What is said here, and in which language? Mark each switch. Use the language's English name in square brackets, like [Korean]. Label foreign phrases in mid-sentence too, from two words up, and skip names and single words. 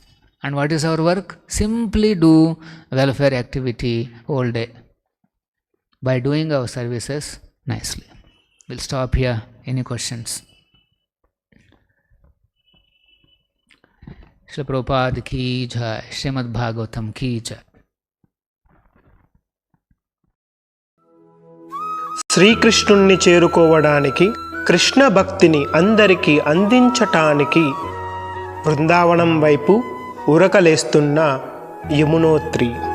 [English] And what is our work? Simply do welfare activity all day by doing our services nicely. We'll stop here. Any questions? Srila Prabhupada [Hindi] की जय, [English] Srimad Bhagavatam [Hindi] की जय. [Telugu] శ్రీకృష్ణుణ్ణి చేరుకోవడానికి, కృష్ణ భక్తిని అందరికీ అందించటానికి బృందావనం వైపు ఉరకలేస్తున్న యమునోత్రి.